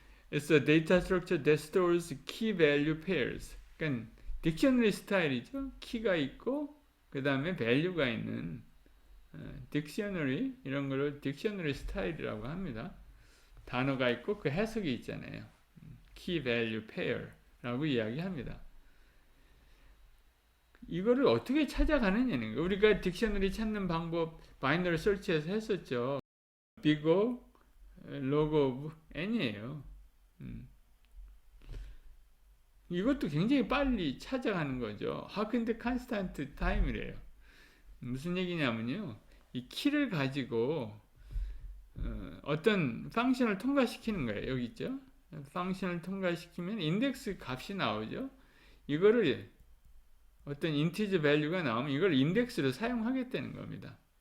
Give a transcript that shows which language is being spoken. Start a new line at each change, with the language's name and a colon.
English: It's a data structure that stores key value pairs.
Korean: 그러니까 딕셔너리 스타일이죠. 키가 있고 그 다음에 value가 있는 딕셔너리 이런 거를 딕셔너리 스타일이라고 합니다. 단어가 있고 그 해석이 있잖아요. key value pair라고 이야기합니다. 이거를 어떻게 찾아가느냐는 거예요. 우리가 딕셔너리 찾는 방법 바이너리 설치해서 했었죠. big O, log of n이에요. 이것도 굉장히 빨리 찾아가는 거죠. 근데 컨스탄트 타임이래요. 무슨 얘기냐면요. 이 키를 가지고 어떤 펑션을 통과시키는 거예요. 여기 있죠. 펑션을 통과시키면 인덱스 값이 나오죠. 이거를 어떤 인티저 밸류가 나오면 이걸 인덱스로 사용하겠다는 겁니다.